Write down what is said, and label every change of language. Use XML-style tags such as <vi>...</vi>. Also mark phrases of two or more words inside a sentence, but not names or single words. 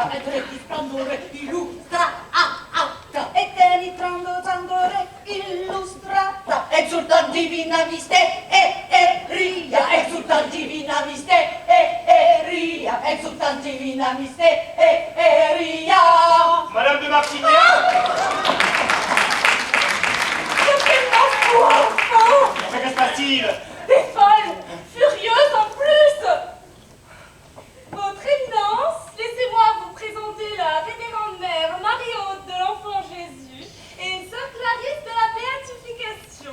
<la>Et regis splendore illustrata. Eterni trandore illustrata. Exultant divina mysteria. Exultant divina mysteria. Exultant divina mysteria.</la> <fr>Madame de Martignac, mais que se passe-t-il? Des folles, furieuses en plus. Votre Éminence, laissez-moi vous présenter la révérende mère Marie-Aude de l'Enfant Jésus et sœur Clarisse de la Béatification.</fr>